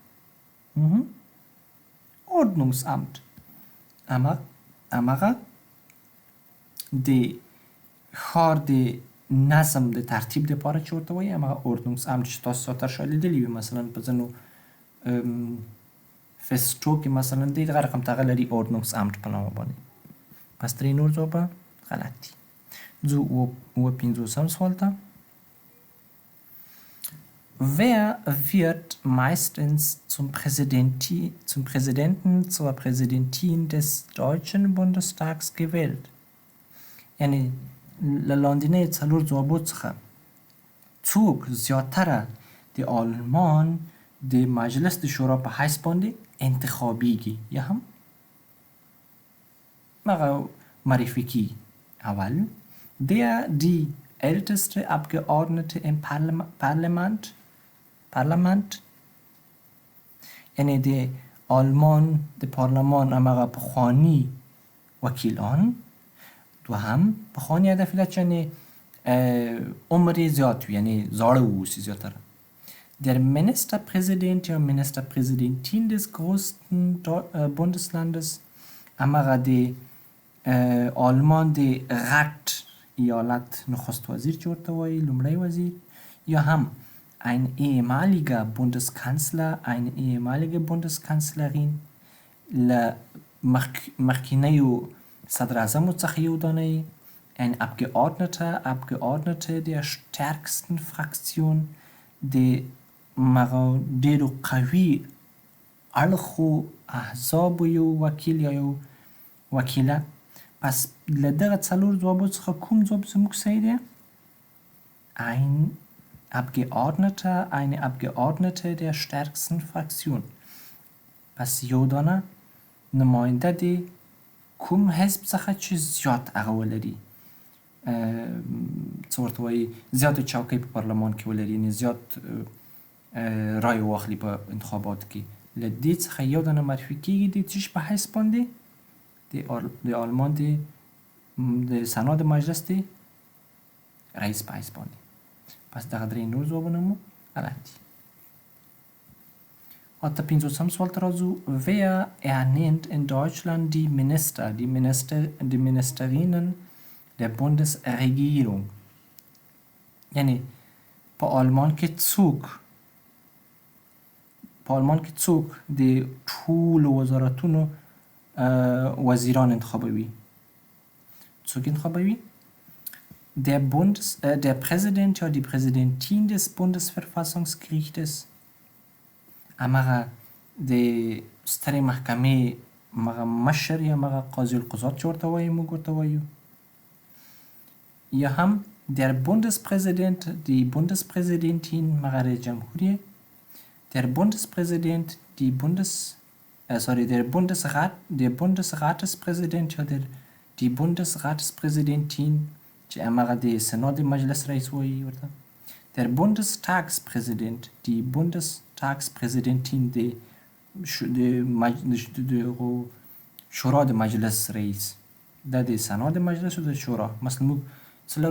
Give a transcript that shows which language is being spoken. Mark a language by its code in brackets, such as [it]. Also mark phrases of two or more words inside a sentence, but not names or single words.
[ps] Ordnungsamt همغه د ښار د نظم د ترتیب دپاره چې ورته وایي همغه Ordnungsamt چې تاسو ساتر شاید لیدلي وي مثلا په ځینو فستو کې مثلا دی دغه رقم ته هغه لري Ordnungsamt په نامه باندې. پس درې نور ځوابه غلط دي. ځو اووه پنځوسم سوال ته. [de] Wer wird meistens zum Präsidenten, zur Präsidentin des Deutschen Bundestags gewählt? [ps] یعنی له لاندینۍ څلور ځوابو څخه څوک زیاتره د آلمان د مجلس د شورا په حیث باندې انتخابیږي یا هم هغه معرفي کیږي؟ اول [de] der die älteste Abgeordnete im Parlament [ps] یعنی د آلمان د پارلمان همغه پخواني وکیلان. دوهم پخواني هدف علت یعنی عمر زیات وي یعنی زاړه واوسي زیاتره. [de] Der Ministerpräsident [ps] یا [de] Ministerpräsidentin des größten Bundeslandes [ps] همغه د آلمان د غټ ایالت نخست وزیر چې ورته وایي لومړی وزیر. یا هم [de] ein ehemaliger Bundeskanzler, eine ehemalige Bundeskanzlerin [ps] له مخکینیو صدر اعظمو څخه یو دانه. [de] ein Abgeordnete der stärksten Fraktion [ps] د ډېرو قوي اړخو احزابو یو وکیل یا یو وکیله. پس له دغه څلور ځوابو څخه کوم ځواب زموږ صحیح دی؟ [de] eine Abgeordnete der stärksten Fraktion. [ps] پس یو دانه نماینده دی کوم حزب څخه چې زیات هغه ولري څه ورته وایي زیاتې چوکۍ په پارلمان کې ولري یعنې زیات رای واخلي په انتخاباتو کې. له دې څخه یو دانه معرفي کېږي د څه شي په حیث باندې؟ د آلمان د سنا د مجلس د رئیس په حیث باندې. پس دغه درې نور ځوابونه مو غلط دي. اته پنځوسم سوال ته راځو. [de] Wer ernennt in Deutschland die Ministerinnen der Bundesregierung؟ [ps] یعنی په آلمان کې څوک د ټولو وزارتونو وزیران انتخابوي؟ څوک انتخابوي؟ [de] der Präsident [ps] یا [de] die Präsidentin des Bundesverfassungsgerichtes [ps] همغه د سترې محکمې همغه مشر یا همغه قاضي القضات چې ورته وایي موږ ورته وایو. یا هم [de] der Bundespräsident die Bundespräsidentin [ps] همغه رئیس جمهور یې. [de] der Bundespräsident der Bundesratspräsident [ps] یا [de] die Bundesratspräsidentin [ps] چې همغه د سنا د مجلس رئیس وایي ورته. [de] der Bundestagspräsident die Bundestagspräsidentin [ps] د شورا د مجلس رئیس. دا د سنا د مجلس او د شورا. مثلا موږ څه لرو؟